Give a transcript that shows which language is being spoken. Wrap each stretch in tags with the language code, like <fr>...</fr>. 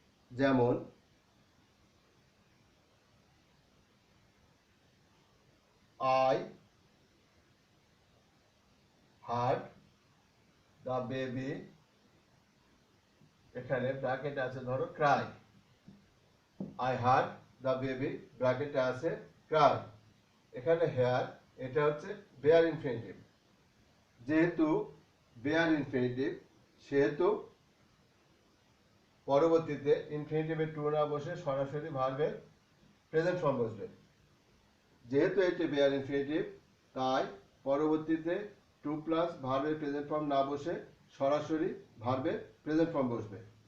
<bn>যেমন</bn> <en>I heard the baby,</en> <bn>এখানে ব্র্যাকেটে আছে ধরো cry।</bn> <en>I heard the baby,</en> <bn>ব্র্যাকেটে আছে</bn> <en>cry।</en> <bn>এখানে হেয়ার, এটা হচ্ছে বেয়ার ইনফিনিটিভ। যেহেতু বেয়ার ইনফিনিটিভ সেহেতু পরবর্তীতে ইনফিনিটিভে টু না বসে সরাসরি ভার্বের প্রেজেন্ট ফর্ম বসবে। যেহেতু এটি বেয়ার ইনফিনিটিভ তাই পরবর্তীতে টু প্লাস ভার্বের প্রেজেন্ট ফর্ম না বসে সরাসরি ভার্বের প্রেজেন্ট ফর্ম বসবে।</bn>